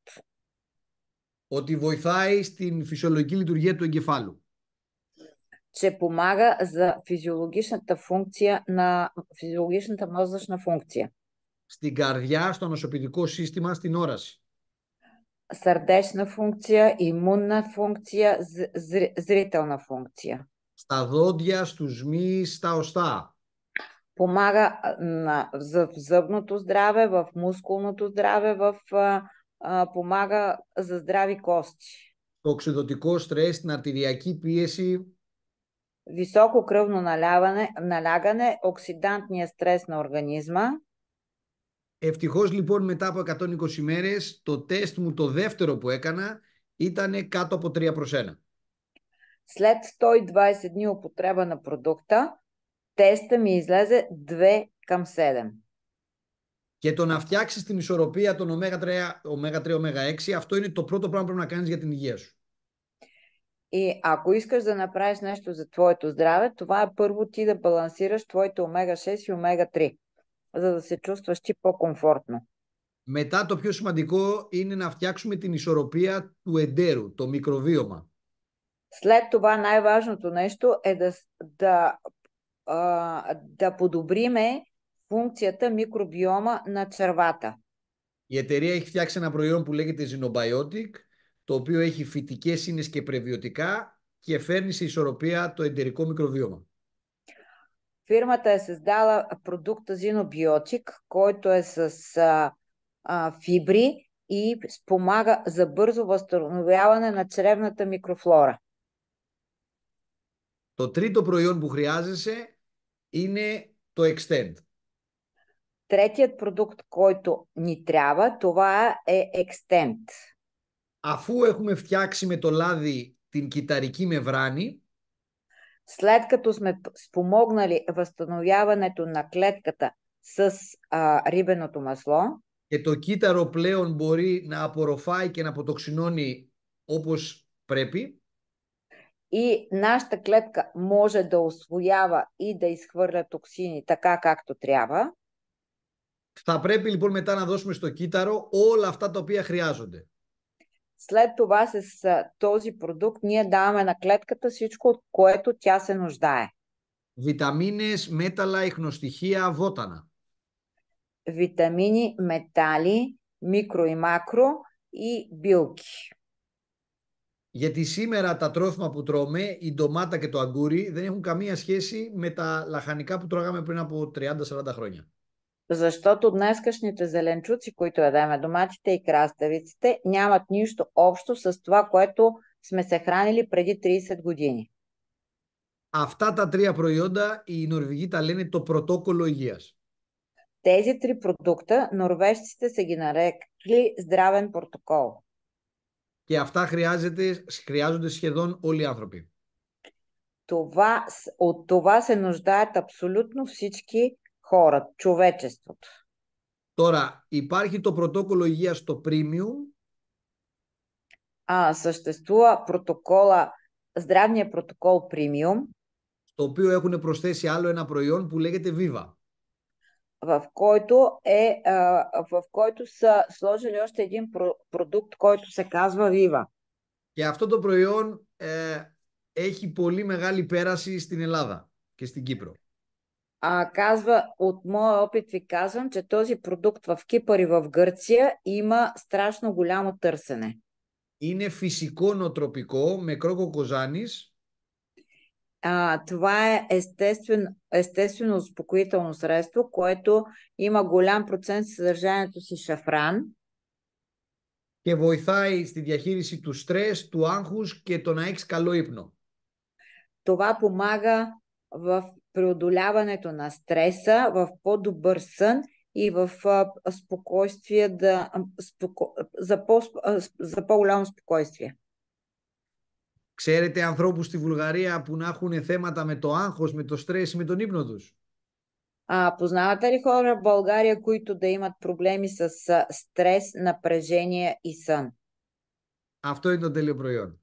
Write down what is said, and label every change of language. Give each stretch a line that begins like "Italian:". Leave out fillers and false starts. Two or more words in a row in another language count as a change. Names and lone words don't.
Greek: Ότι βοηθάει στην φυσιολογική λειτουργία του εγκεφάλου.
Bulgarian: Че помага за физиологичната мозъчна функция.
Greek: Στην καρδιά, στο νοσοποιητικό σύστημα, στην όραση.
Bulgarian: Сърдечна функция, имунна функция, зрителна функция.
Greek: Στα δόντια, στους μυς, στα οστά.
Bulgarian: Помага в зъбното здраве, в мускулното здраве, помага за здрави кости.
Greek: Το οξυδωτικό στρες, την αρτηριακή πίεση.
Bulgarian: Високо кръвно налягане, оксидантния стрес на организма.
Greek: Ευτυχώς λοιπόν μετά από 120 μέρες το τεστ μου το δεύτερο που έκανα ήταν κάτω από 3/1.
Bulgarian: След 120 дни употреба на продукта, теста ми излезе 2/7.
Greek: Και το να φτιάξεις την ισορροπία των ω3, ω6, αυτό είναι το πρώτο πράγμα που πρέπει να κάνεις για την υγεία σου.
Bulgarian: И ако искаш да направиш нещо за твоето здраве, това е първо ти да балансираш твоите омега-6 и омега-3, за да се чувстваш ти по-комфортно.
Greek: Μετά το πιο σημαντικό είναι να φτιάξουμε την ισορροπία του εντέρου, το μικροβίωμα.
Bulgarian: След това най-важното нещо е да подобриме функцията микробиома на червата.
Greek: Η εταιρεία έχει φτιάξει ένα προϊόν που λέγεται Xenobiotic, το οποίο έχει φυτικές ίνες και πρεβιωτικά και φέρνει σε ισορροπία το εντερικό μικροβίωμα.
Bulgarian: Фирмата е създала продукта Xenobiotic, който е с фибри и спомага за бързо възстановяване на чревната микрофлора.
Greek: Το τρίτο προϊόν που χρειάζεσαι είναι το Extend.
Bulgarian: Третият продукт, който ни трябва, това е Extend.
Greek: Αφού έχουμε φτιάξει με το λάδι την κυταρική μεμβράνη,
Bulgarian: След като сме спомогнали възстановяването на клетката с рибеното масло,
Greek: και το κύτταρο πλέον μπορεί να απορροφάει και να αποτοξινώνει όπως πρέπει,
Bulgarian: и нашата клетка може да усвоява и да изхвърля токсини така както трябва,
Greek: θα πρέπει λοιπόν μετά να δώσουμε στο κύτταρο όλα αυτά τα οποία χρειάζονται.
Bulgarian: след това с този продукт ние даваме на клетката всичко, от което тя се нуждае.
Greek: Βιταμίνες, μέταλλα, ιχνοστοιχεία, βότανα.
Bulgarian: Витамини, метали, микро и макро и билки.
Greek: Γιατί σήμερα τα τρόφιμα που τρώμε, η ντομάτα και το αγκούρι, δεν έχουν καμία σχέση με τα λαχανικά που τρώγαμε πριν από 30-40 χρόνια.
Bulgarian: Защото днескашните зеленчуци, които ядеме, доматите и краставиците, нямат нищо общо с това, което сме се хранили преди 30 години.
Greek: Αυτά τα τρία προϊόντα οι Νορβηγοί τα λένε το πρωτόκολλο υγείας.
Bulgarian: Тези три продукта норвежците са ги нарекли здравен протокол.
Greek: Και αυτά χρειάζονται σχεδόν όλοι οι άνθρωποι.
Bulgarian: От това се нуждаят абсолютно всички хора, човечеството.
Greek: Τώρα υπάρχει το πρωτόκολλο υγείας στο Premium.
Bulgarian: Съществува здравния протокол Premium,
Greek: στο οποίο έχουν προσθέσει άλλο ένα προϊόν που λέγεται Viva.
Bulgarian: в който са сложили още един продукт, който се казва Viva.
Greek: Και αυτό το προϊόν έχει πολύ μεγάλη πέραση στην Ελλάδα και στην Κύπρο.
Bulgarian: От моя опит ви казвам, че този продукт в Кипър и в Гърция има страшно голямо търсене.
Greek: Είναι φυσικό νοτροπικό με κρόκο κοζάνης.
Bulgarian: Това е естествено успокоително средство, което има голям процент съдържанието си шафран.
Greek: Και βοηθάει στη διαχείριση του στρες, του άγχους και το να έχεις καλό ύπνο.
Bulgarian: Това помага в преодоляването на стреса, в по-добър сън и в спокойствие, за по-голямо спокойствие.
Greek: Ξέρετε ανθρώπους στη Βουλγαρία που να έχουν θέματα με το άγχος, με το στρες, με τον ύπνο τους?
Bulgarian: Познавате ли хора в България, които да имат проблеми с стрес, напрежение и сън?
Greek: Αυτό είναι το τέλειο προϊόν.